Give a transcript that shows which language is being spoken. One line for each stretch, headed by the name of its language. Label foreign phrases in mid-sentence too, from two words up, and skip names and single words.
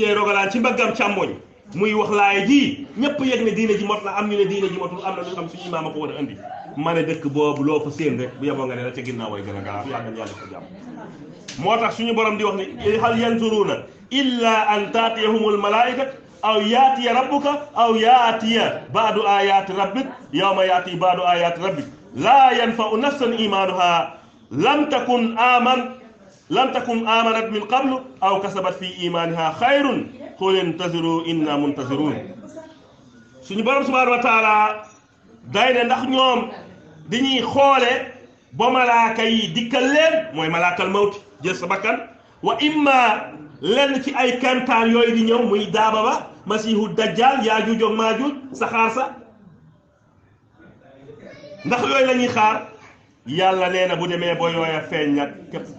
Wolof: yee rogalaan ci mbaggam càmmoñ muy wax laay ji ñëpp yëg ne diine ji mot na am ñu ne diine ji motul am na ñu xam suñu imaam a ko war a andi ma ne dëkk boobu loo fa séen rek bu yeboo nga ne la ca ginnaaw way gën a garaaw yàlla na yàlla ko jàmm moo tax suñu borom di wax ne
Arabic: هل ينظرون إلا أن تأتيهم الملائكة أو يأتي ربك أو يأتي بعض آيات ربك يوم يأتي بعض آيات ربك لا ينفع نفسا إيمانها لم تكن آمنت من قبل أو كسبت في إيمانها خير قل انتظروا إنا منتظرون
Wolof: suñu borom
Arabic: subhanahu وتعالى
Wolof: day ne ndax ñoom dañuy xoole ba malaaka yi dikkal leen mooy
Arabic: ملك الموت
Wolof: jël sa bakkan wa imma lenn ci ay kantaan yooyu di ñëw muy daaba ba
Arabic: المسيح الدجال
Wolof: yaajuuj ak maajuuj saxaar sa ndax yooyu la ñuy xaar yàlla nee na bu demee ba yooya feeñ nag képp ku